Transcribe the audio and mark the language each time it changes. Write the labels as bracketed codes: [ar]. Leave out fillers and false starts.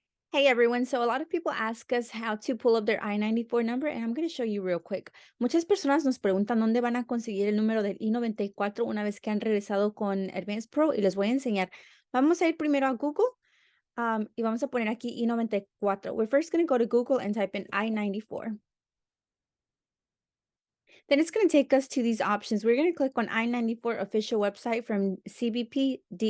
[en] Hey everyone, so a lot of people ask us how to pull up their I-94 number, and I'm going to show you real quick. [es] Muchas personas nos preguntan dónde van a conseguir el número del I-94 una vez que han regresado con Advanced Pro y les voy a enseñar. Vamos a ir primero a Google y vamos a poner aquí I-94. [en] We're first going to go to Google and type in I-94. Then it's going to take us to these options. We're going to click on I-94 official website from cbpdhs.gov.